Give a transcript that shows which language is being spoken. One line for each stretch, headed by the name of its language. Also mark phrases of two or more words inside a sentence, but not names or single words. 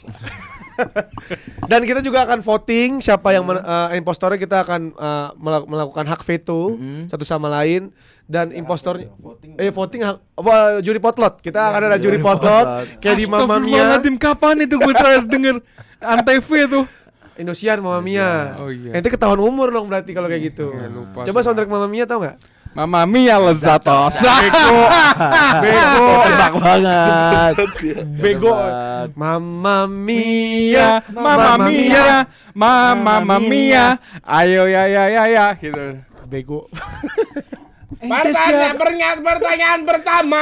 Indonesian: Dan kita juga akan voting siapa yang impostornya, kita akan melakukan hak veto satu sama lain, dan impostornya voting juri potlot. Kita akan ada juri potlot kayak di Mamma Mia. Astagfirullahaladzim, kapan itu gue terakhir denger Antv tuh? Indosiar Mamma Mia. Oh iya. Ente ketahuan umur dong berarti kalau kayak gitu. Iya, lupa Coba sih. soundtrack Mamma Mia tau nggak? Mamma Mia lezatos. Bego. Tebak banget. Bego. Mamma Mia, Mamma Mia, Mamma Mia. Ayo ya gitu. Bego. Pertanyaan pertama.